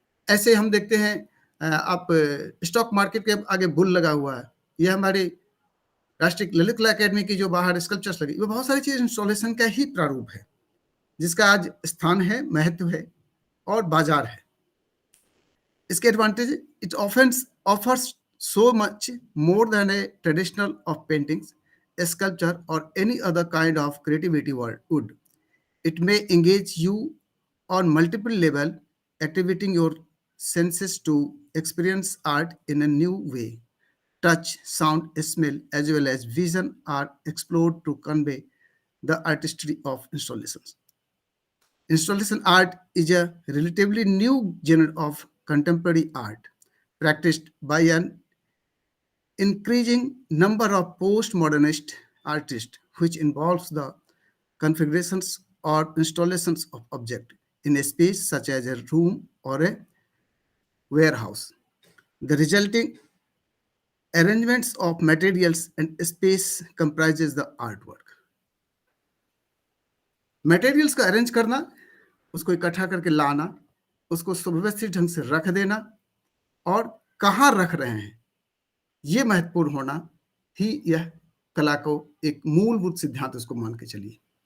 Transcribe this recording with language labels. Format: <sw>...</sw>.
<hi>ऐसे हम देखते हैं, आप स्टॉक मार्केट के आगे बुल लगा हुआ है, यह हमारे राष्ट्रीय ललित कला अकेडमी की जो बाहर स्कल्पचर्स लगी, वो बहुत सारी चीज इंस्टॉलेशन का ही प्रारूप है, जिसका आज स्थान है, महत्व है और बाजार है।</hi> <en>इसके advantage, it offers so much more than a traditional of paintings, sculpture or any other kind of creativity would. It may engage you on multiple level, activating your senses to experience art in a new way. Touch, sound, smell, as well as vision are explored to convey the artistry of installations. Installation art is a relatively new genre of contemporary art, practiced by an increasing number of postmodernist artists, which involves the configurations or installations of objects in a space such as a room or a warehouse. The resulting arrangements of materials and space comprises the artwork.</en> <hi>Materials को arrange करना, उसको इकट्ठा करके लाना, उसको सुव्यवस्थित ढंग से रख देना और कहाँ रख रहे हैं, ये महत्वपूर्ण होना ही यह कला को एक मूलभूत सिद्धांत उसको मान के चलिए।</hi>